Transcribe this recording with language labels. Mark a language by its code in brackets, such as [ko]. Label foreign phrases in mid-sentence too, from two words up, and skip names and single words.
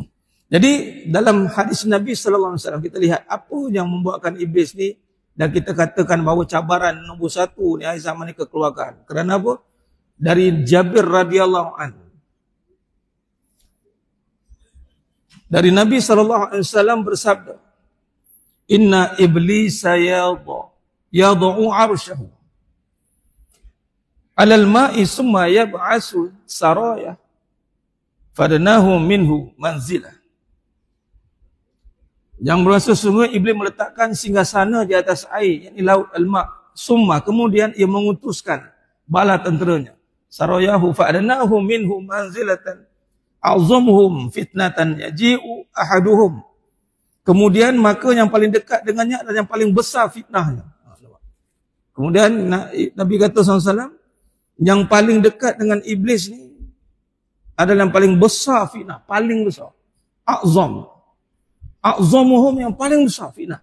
[ms] Jadi, dalam hadis Nabi SAW, kita lihat apa yang membuatkan iblis ni, dan kita katakan bahawa cabaran nombor satu ni akhir zaman ni kekeluargaan. Kerana apa? Dari Jabir [ar] رضي الله عنه. [ms] Dari Nabi SAW bersabda, [ar] إن إبليس يدعو عرشه على الماء ثم يبعث سرايا فأدناه منه منزلة. [ms] Yang bermaksud sungguh iblis meletakkan singgasana di atas air, yakni laut [ar] الماء، ثم, [ms] kemudian ia mengutuskan bala tenteranya. [ar] سراياه فأدناه منه منزلة أعظمهم فتنة يجيء أحدهم. [ms] Kemudian maka yang paling dekat dengannya adalah yang paling besar fitnahnya. Kemudian Nabi kata SAW, yang paling dekat dengan iblis ni adalah yang paling besar fitnah, paling besar. A'zamuhum, yang paling besar fitnah.